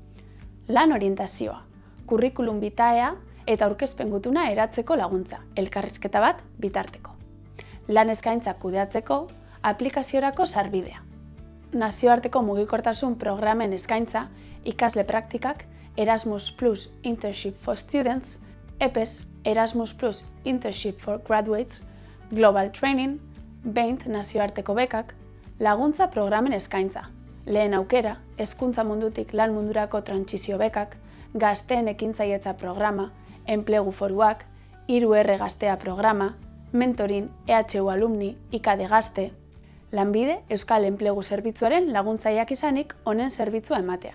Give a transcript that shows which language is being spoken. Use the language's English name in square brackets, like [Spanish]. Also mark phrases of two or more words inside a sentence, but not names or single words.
[Basque] Lan orientazioa, kurrikulum bitaea eta aurkezpen gutuna eratzeko laguntza, elkarrizketa bat bitarteko. Lan eskaintzak kudeatzeko, aplikaziorako sarbidea. Nazioarteko mugikortasun programen eskaintza, ikasle praktikak, Erasmus Plus Internship for Students, EPES, Erasmus Plus Internship for Graduates, Global Training, BEINT nazioarteko bekak, laguntza programen eskaintza, lehen aukera, hezkuntza mundutik lan mundurako trantsizio bekak, gazteen ekintzailetza programa, enplegu foruak, 3R gaztea programa, mentorin EHU alumni, IKD gazte, Lanbide Euskal Enplegu Zerbitzuaren laguntzaileak izanik honen zerbitzua ematea.